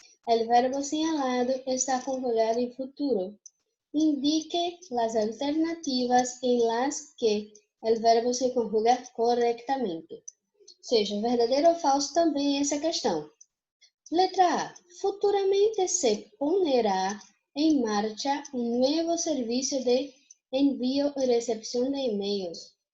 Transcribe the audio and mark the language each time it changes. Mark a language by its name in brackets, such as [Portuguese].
[Spanish] El verbo señalado está conjugado en futuro. Indique las alternativas en las que el verbo se conjuga correctamente. [Portuguese] Seja, verdadeiro ou falso também é essa questão. Letra A. [Spanish] Futuramente se ponerá en marcha un nuevo servicio de envío y recepción de emails.